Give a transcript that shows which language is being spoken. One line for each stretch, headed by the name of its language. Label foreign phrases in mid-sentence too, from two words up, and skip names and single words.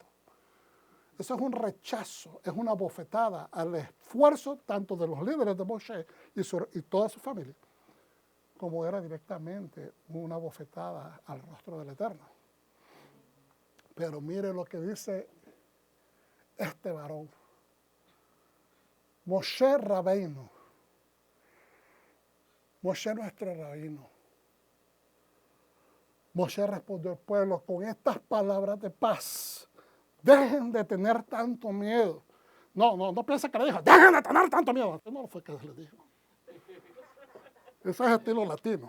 Spanish: Eso es un rechazo, es una bofetada al esfuerzo tanto de los líderes de Moshe y toda su familia, como era directamente una bofetada al rostro del Eterno. Pero mire lo que dice este varón. Moshe Rabbeinu. Moshe nuestro rabino. Moshe respondió al pueblo con estas palabras de paz. Dejen de tener tanto miedo. No piensa que le dijo, dejen de tener tanto miedo. No fue que le dijo. Eso es estilo latino.